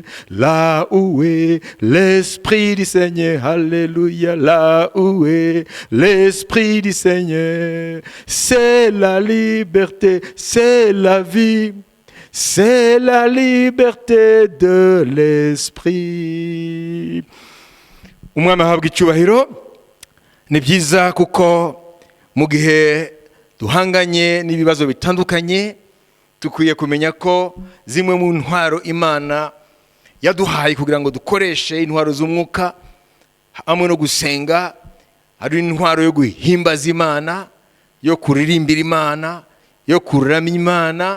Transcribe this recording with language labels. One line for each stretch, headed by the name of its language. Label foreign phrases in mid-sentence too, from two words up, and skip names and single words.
French: Là où est l'Esprit du Seigneur, alléluia, là où est l'Esprit du Seigneur, c'est la liberté, c'est la vie, c'est la liberté de l'Esprit.
Kinyarwanda: Umwami ahabwa icyubahiro. Ni byiza kuko mu gihe duhanganye n'ibibazo bitandukanye, tukwiye kumenya ko zimwe mu ntwaro Imana yaduhaye kugira ngo dukoreshe intwaro z'umwuka hamwe no gusenga, ari intwaro yo guhimbaza Imana, yo kuririmbira Imana, yo kuramya Imana.